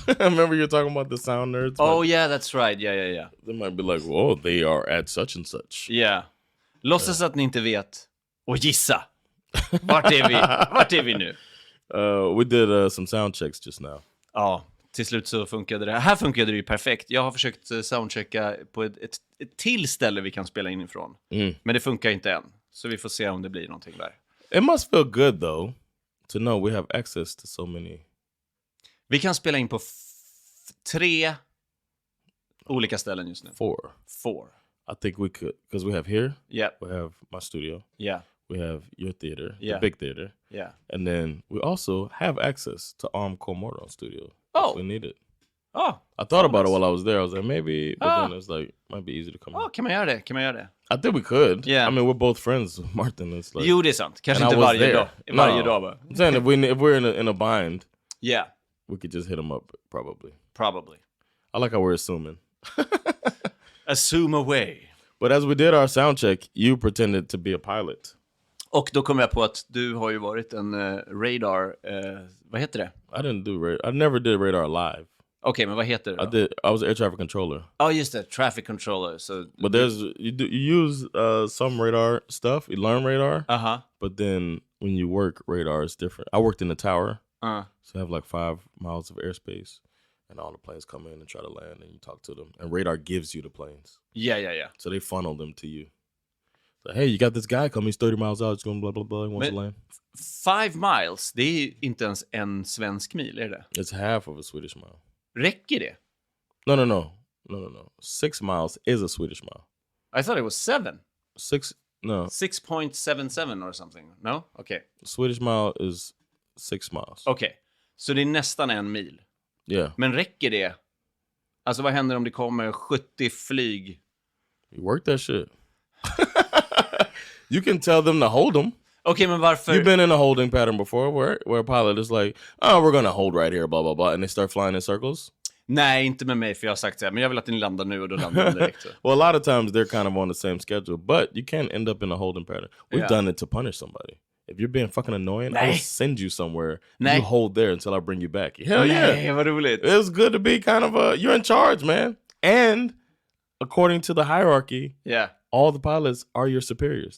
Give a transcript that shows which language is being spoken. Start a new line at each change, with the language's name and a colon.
English: Remember you're talking about the sound nerds? Yeah, that's right. Yeah. They might be like, oh, they are at such and such.
Swedish: Yeah. Låtsas att ni inte vet. Och gissa. Vart är vi nu?
English: We did some sound checks just now.
Swedish: Ja, till slut så funkade det. Här funkade det ju perfekt. Jag har försökt soundchecka på ett till ställe vi kan spela in ifrån. Men det funkar inte än. Så vi får se om det blir någonting där.
English: It must feel good though to know we have access to so many.
Swedish: Vi kan spela in på 3 olika ställen just nu. 4.
English: I think we could, because we have here. Yeah. We have my studio. Yeah. We have your theater, Yeah. the big theater. Yeah. And then we also have access to Comorron studio. Oh. If we need it. Oh. I thought about it while I was there. I was like, maybe, but then it's like, might be easy to come.
Swedish: Kan man göra det?
English: I think we could. Yeah. I mean, we're both friends with Martin. It's like,
Swedish: Jo, det är sant. Kanske
English: and
Swedish: inte
English: I was
Swedish: varje
English: there.
Swedish: dag. Varje
English: No.
Swedish: dag bara.
English: I'm saying if we're in a bind, Yeah, we could just hit him up probably. probably. I like how we're assuming. Assume away. But as we did our sound check, you pretended to be a pilot.
Swedish: Och då kom jag på att du har ju varit en radar... vad heter det?
English: I never did radar live.
Swedish: Okej, men vad heter det då?
English: I was air traffic controller.
Swedish: Ja, just det. Traffic controller. So,
English: But you use some radar stuff. You learn radar. Uh-huh. But then when you work, radar is different. I worked in the tower. So I have like 5 miles of airspace. And all the planes come in and try to land and you talk to them. And radar gives you the planes. Yeah. So they funnel them to you. So, hey, you got this guy coming. He's 30 miles out. He's going blah, blah, blah. He wants to land.
Swedish: 5 miles, det är ju inte ens en svensk mil, är det?
English: It's half of a Swedish mile.
Swedish: Räcker det?
English: No. 6 miles is a Swedish mile. I thought it was 7. 6.77 or something. No? Okay. Swedish mile is 6 miles.
Swedish: Okay. Så det är nästan 1 mil.
English: Yeah.
Swedish: Men räcker det? Alltså vad händer om det kommer 70 flyg?
English: You work that shit. You can tell them to hold them.
Swedish: Okej, men varför?
English: You've been in a holding pattern before where a pilot is like, oh, we're gonna hold right here, blah, blah, blah. And they start flying in circles.
Swedish: Nej, inte med mig, för jag har sagt så här, men jag vill att ni landar nu och då landar de direkt.
English: Well, a lot of times they're kind of on the same schedule, but you can end up in a holding pattern. We've done it to punish somebody. If you're being fucking annoying, I will send you somewhere. You hold there until I bring you back. Hell yeah.
Swedish: Nej, vad roligt.
English: It was good to be kind of you're in charge, man. And according to the hierarchy, all the pilots are your superiors.